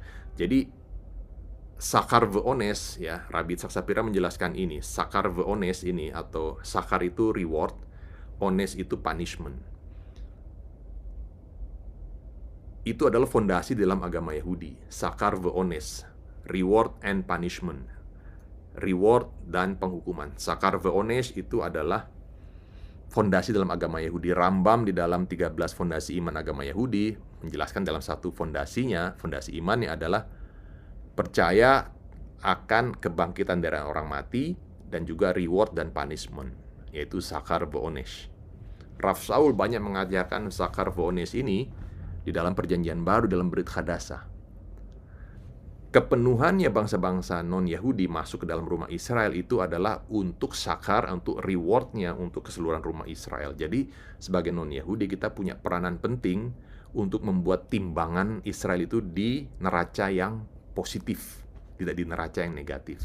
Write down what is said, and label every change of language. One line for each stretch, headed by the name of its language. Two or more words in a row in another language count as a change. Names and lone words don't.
Indonesian: Jadi
Hebrew: שכר ועונש
Indonesian: ya, Rabbi Yitzhak Shapira menjelaskan ini.
Hebrew: שכר ועונש
Indonesian: ini, atau sakar itu reward, ones itu punishment. Itu adalah fondasi dalam agama Yahudi.
Hebrew: שכר ועונש,
English: reward and punishment,
Indonesian: reward dan penghukuman.
Hebrew: שכר ועונש
Indonesian: itu adalah fondasi dalam agama Yahudi. Rambam di dalam 13 fondasi iman agama Yahudi menjelaskan dalam satu fondasinya, fondasi imannya adalah percaya akan kebangkitan dari orang mati dan juga reward dan punishment, yaitu
Hebrew: שכר ועונש.
Indonesian: Rav Shaul banyak mengajarkan
Hebrew: שכר ועונש
Indonesian: ini di dalam perjanjian baru dalam Brit Hadasah. Kepenuhannya bangsa-bangsa non-Yahudi masuk ke dalam rumah Israel itu adalah untuk sakar, untuk rewardnya untuk keseluruhan rumah Israel. Jadi sebagai non-Yahudi kita punya peranan penting untuk membuat timbangan Israel itu di neraca yang positif, tidak di neraca yang negatif.